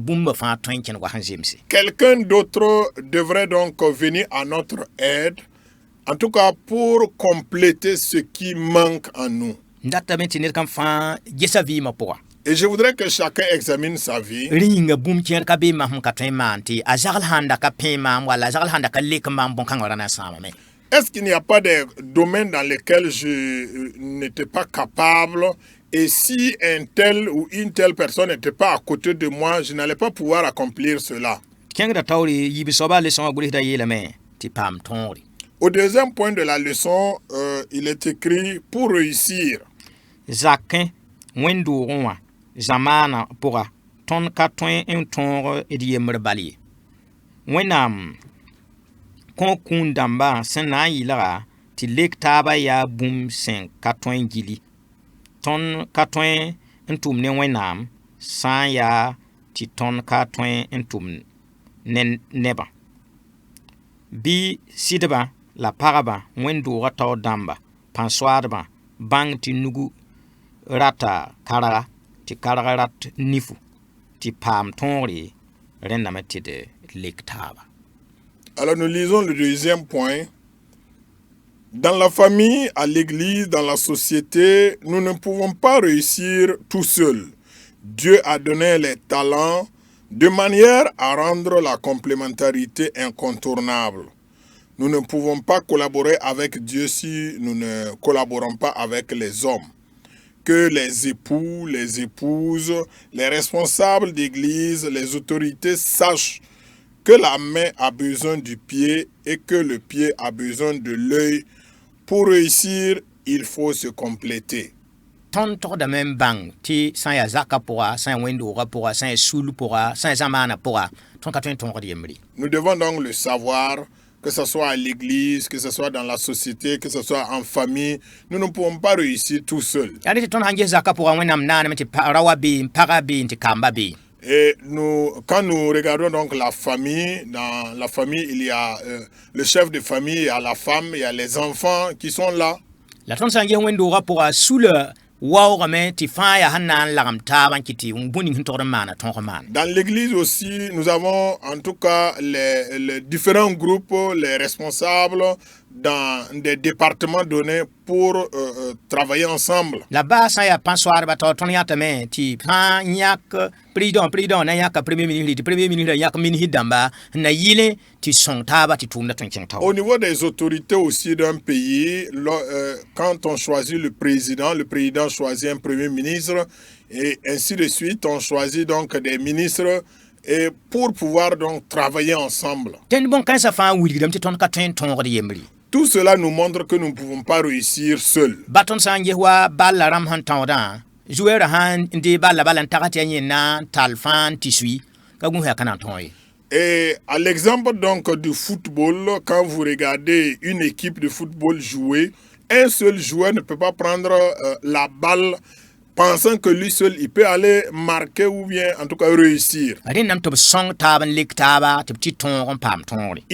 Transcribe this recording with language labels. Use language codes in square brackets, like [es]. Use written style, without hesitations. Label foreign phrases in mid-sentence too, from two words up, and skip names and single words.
[fr] Quelqu'un d'autre devrait donc venir à notre aide En tout cas, pour compléter ce qui manque en nous. [mos] Ndata tɩ ned kam fãa gesa vɩɩmã pʋga. [fr] Et je voudrais que chacun examine sa vie. [mos] Ringa bũmb kẽer ka beema sẽn ka tõe n maan tɩ a zagl sãnda ka pẽ maam wala a zagl sãnda ka lek n maam bõn-kãngã ra na n sãamame. [fr] Est-ce qu'il n'y a pas des domaines dans lesquels je n'étais pas capable et si un tel ou une telle personne n'était pas à côté de moi, je n'allais pas pouvoir accomplir cela. [mos] Kẽngda taoore yiib soaba leçon wã gʋlsda yeelame tɩ paam tõore. [fr] Au deuxième point de la leçon, il est écrit « Pour réussir ». [mos] Zakẽ wẽn-doogẽ wã zamaana pʋga tõnd ka tõe n tõog d yembr bal ye. Wẽnnaam kõ kũun dãmba sẽn na n yɩlga tɩ lek taaba yaa bũmb sẽn ka tõe n gili. Tõnd ka tõe n tʋm ne wẽnnaam sã n yaa tɩ tõnd ka tõe n tʋm ne nebã. Bɩ sɩdbã la pagba wẽn-doogã tao dãmba pãn-soaadbã bãng tɩ nugu rata karga tɩ karga rat nifu tɩ paam tõogre rẽndame tɩ d lek taaba. [fr] Alors nous lisons le deuxième point. Dans la famille, à l'église, dans la société, nous ne pouvons pas réussir tout seuls. Dieu a donné les talents de manière à rendre la complémentarité incontournable. Nous ne pouvons pas collaborer avec Dieu si nous ne collaborons pas avec les hommes. Que les époux, les épouses, les responsables d'église, les autorités sachent que la main a besoin du pied et que le pied a besoin de l'œil. Pour réussir, il faut se compléter. [mos] Tõnd togdame n bãng tɩ sã n yaa zakã pʋga, sã n yaa wẽn-doogã pʋga, sã n yaa sul pʋga, sã n yaa zamaanã pʋga, tõnd ka tõe n tõogd yembri. [fr] Nous devons donc le savoir, que ce soit à l'église, que ce soit dans la société, que ce soit en famille. Nous ne pouvons pas réussir tout seuls. [mos] Yaa tɩ tõnd sãn ges zakã pʋga wẽnnaam naaneme tɩ ra wa beem, pagã beem tɩ kamba beem. [fr] Et quand nous regardons donc la famille, dans la famille, il y a le chef de famille, il y a la femme, il y a les enfants qui sont là. [mos] La tõnd sã n ges wẽn-doogã pʋga sula waoogame tɩ fãa yaa sẽn na n lagem taab n kɩ tɩ bũmb ning sẽn togd n maana tõog n maana. [fr] Dans l'église aussi, nous avons en tout cas les différents groupes, les responsables dans des départements donnés pour travailler ensemble. [mos] La baa sã n yaa pãn-soaadbã tao tõnd yãtame tɩ sã n yãk président na yãka [fr] premier ministre [mos] tɩ [fr] premier ministre [mos] yãk minisr dãmba n na yɩlẽ tɩ sõng taaba tɩ tʋʋmda tõe n kẽng tao. [fr] Au niveau des autorités aussi d'un pays, quand on choisit le président choisit un premier ministre et ainsi de suite, on choisit donc des ministres et pour pouvoir donc travailler ensemble. [mos] Tẽnd bõn-kãensã fãa wilgdame tɩ tõnd ka tõe n tõogd yembri. [fr] Tout cela nous montre que nous ne pouvons pas réussir seuls. [mos] Ba tõnd sã n ges wa balla rãmb sẽn tãodã zoeerã sãn n dee balla n tag tɩ yaa yẽnna n tall fãa n tɩ sui ka gũus yaa ka na n tõog ye. [fr] Et à l'exemple donc du football, quand vous regardez une équipe de football jouer, un seul joueur ne peut pas prendre la balle pensant que lui seul, il peut aller marquer ou bien en tout cas réussir. Il